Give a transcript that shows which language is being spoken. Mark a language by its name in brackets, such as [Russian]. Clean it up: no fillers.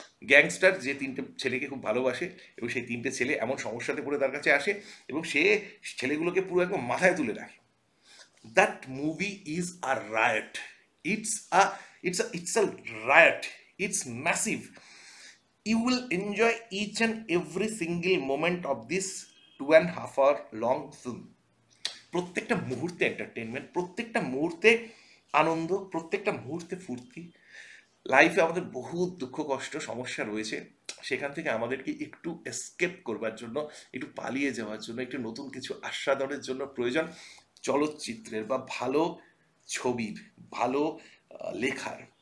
[Bangla] Gangster যে তিনটে ছেলেকে খুব ভালোবাসে, এবং সেই তিনটে ছেলে এমন সমস্যাতে পড়ে তার কাছে আসে, এবং সে ছেলেগুলোকে পুরো একদম মাথায় তুলে রাখে। [English] That movie is a riot, it's a riot, it's massive. You will enjoy each and every single moment of this 2.5 hour long film. [Bangla] প্রত্যেকটা মুহূর্তে এন্টারটেনমেন্ট, প্রত্যেকটা মুহূর্তে আনন্দ, প্রত্যেকটা মুহূর্তে ফুর্তি। লাইফে আমাদের বহু দুঃখ কষ্ট সমস্যা রয়েছে, সেখান থেকে আমাদেরকে একটু এসকেপ করবার জন্য, একটু পালিয়ে যাওয়ার জন্য, একটু নতুন কিছু আস্বাদনের জন্য প্রয়োজন চলচ্চিত্রের বা ভালো ছবির, ভালো লেখার।